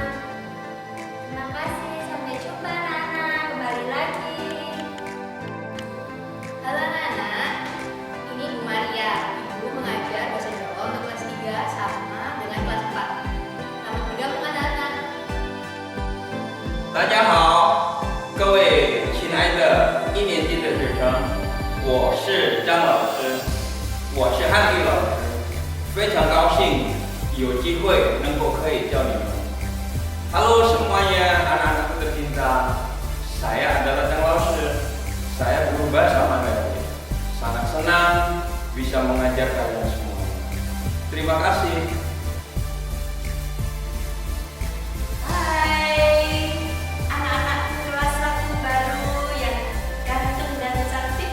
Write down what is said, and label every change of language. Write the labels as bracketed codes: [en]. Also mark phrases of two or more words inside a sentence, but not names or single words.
[id] Terima kasih, sampai jumpa anak-anak. Kembali lagi. Halo anak-anak, ini Bu Maria. Ibu mengajar bahasa Jawa untuk kelas 3 sama dengan kelas 4. Selamat bergabung anak-anak. [zh] 大家好，各位亲爱的1年级的学生，我是张老师，我是汉语老师，非常高兴有机会能够可以教你们。 [id] Halo semuanya anak-anak tercinta, saya adalah Jang Lausir, saya guru bahasa Mandarin. Sangat senang bisa mengajar kalian semua. Terima kasih. Hai, anak-anak kelas 1 baru yang ganteng dan cantik.